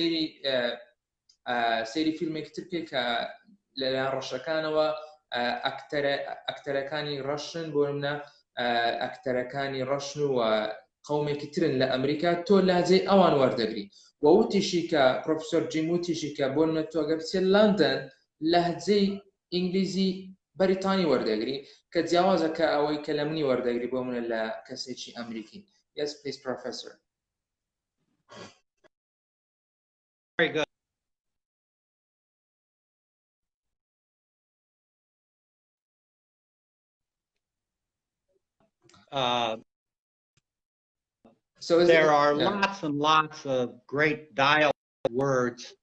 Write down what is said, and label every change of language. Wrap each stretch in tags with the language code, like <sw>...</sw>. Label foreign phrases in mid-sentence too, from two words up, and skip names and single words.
<ckb>سەیری فیلمێکی تر بکەی کە لەلایەن ڕەشەکانەوە ئەکتەرەکانی ڕەشن بۆ منە ئەکتەرەکانی ڕەشن و قەومێکی ترن لە ئەمریکا تۆ لەهجەی ئەوان وەردەگری و وتیشی کە پرۆفسۆر جیم وتیشی کە بۆ منە تۆ ئەگەر بچێت لەندەن لەهجەی ئینگلیزی بەریتانی وەردەگری کە جیاوازە کە ئەوەی کە لە منی وەردەگری بۆ منە لە کەسێکی ئەمریکی.</ckb> <en>Yes, please, Professor. Very good. So there are lots and lots of great dialect words.</en>